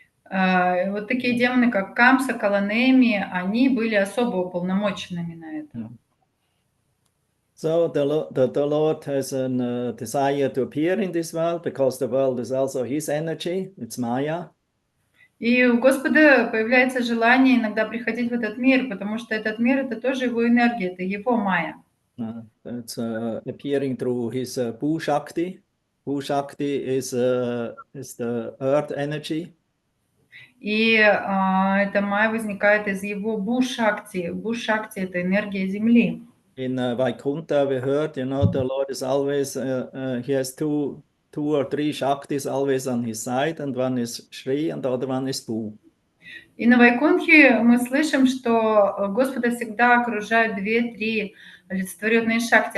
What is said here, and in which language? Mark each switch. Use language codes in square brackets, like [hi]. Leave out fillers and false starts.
[ru] Вот такие демоны, как Камса, Каланеми, они были особо уполномоченными на это. [en] So the Lord has a desire to appear in this world because the world is also His energy, it's Maya. [ru] И у Господа появляется желание иногда приходить в этот мир, потому что этот мир — это тоже Его энергия, это Его майя. [en] It's appearing through His Bhu Shakti. Bhu Shakti is the earth energy. [ru] И эта майя возникает из Его Бу-шакти. Бу-шакти — это энергия Земли. [en] In Vaikuntha, we heard, the Lord is always, He has two or three Shaktis always on His side, and one is Shri, and the other one is Bhu. [ru] И на Вайкунтхе мы слышим, что Господа всегда окружают 2-3 олицетворенные шакти.